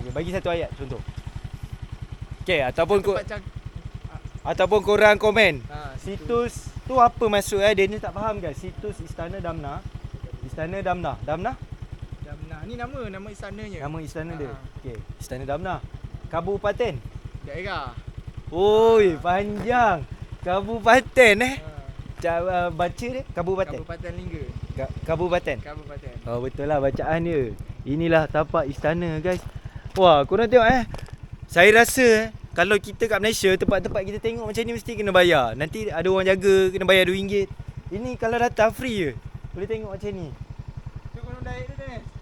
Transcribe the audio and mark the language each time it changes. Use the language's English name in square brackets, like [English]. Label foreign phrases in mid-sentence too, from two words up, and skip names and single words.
[Malay] okay, bagi satu ayat contoh. Okey, ataupun korang komen. Situs tu apa maksud dia ni tak faham guys. Situs Istana Damna. Istana Damna. Damna? Damna. Ni nama istananya. Nama istana dia. Okey, Istana Damna. Kabupaten. Daerah. Oi, panjang. Kabupaten baca dia kabupaten. Kabupaten Lingga. Kabupaten. Kabupaten. Oh betul lah bacaan dia. Inilah tapak istana guys. Wah, korang tengok Saya rasa kalau kita kat Malaysia, tempat-tempat kita tengok macam ni mesti kena bayar. Nanti ada orang jaga, kena bayar RM2. Ini kalau datang free je. Boleh tengok macam ni. Tu Gunung Daik tu Dennis.